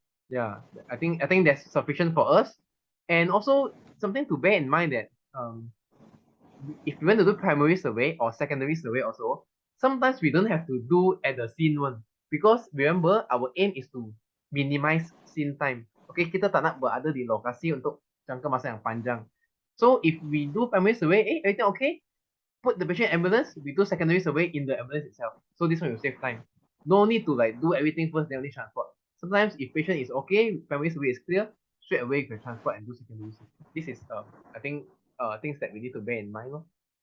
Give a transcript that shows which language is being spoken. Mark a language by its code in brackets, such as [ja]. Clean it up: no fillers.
[en] Yeah, I think that's sufficient for us. And also something to bear in mind that if you want to do primary survey or secondary survey also, sometimes we don't have to do at the scene one because remember our aim is to minimize scene time. [ms] Okay, kita tak nak berada di lokasi untuk jangka masa yang panjang. [en] So if we do primary survey, everything okay, put the patient in ambulance, we do secondary survey in the ambulance itself. So this one will save time. No need to like do everything first, then only transport. Sometimes if patient is okay, primary survey is clear, straight away you can transport and do secondary survey. This is I think things that we need to bear in mind.